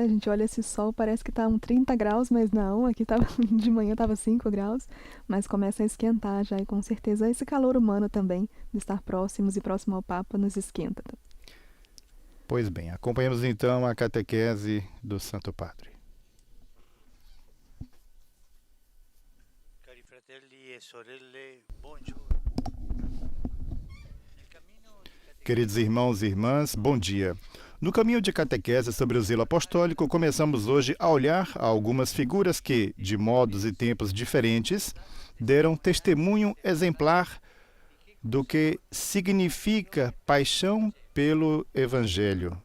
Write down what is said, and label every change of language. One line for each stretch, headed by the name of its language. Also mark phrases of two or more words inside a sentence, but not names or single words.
Portuguese: A gente olha esse sol, parece que tá 30 graus, mas não, aqui de manhã estava 5 graus, mas começa a esquentar já, e com certeza esse calor humano também, de estar próximos e próximo ao Papa, nos esquenta. Pois bem, acompanhamos então a catequese do Santo Padre.
Italian: Cari fratelli e sorelle, buongiorno.
Portuguese: Queridos irmãos e irmãs, bom dia. No caminho de catequese sobre o zelo apostólico, começamos hoje a olhar a algumas figuras que, de modos e tempos diferentes, deram testemunho exemplar do que significa paixão pelo Evangelho.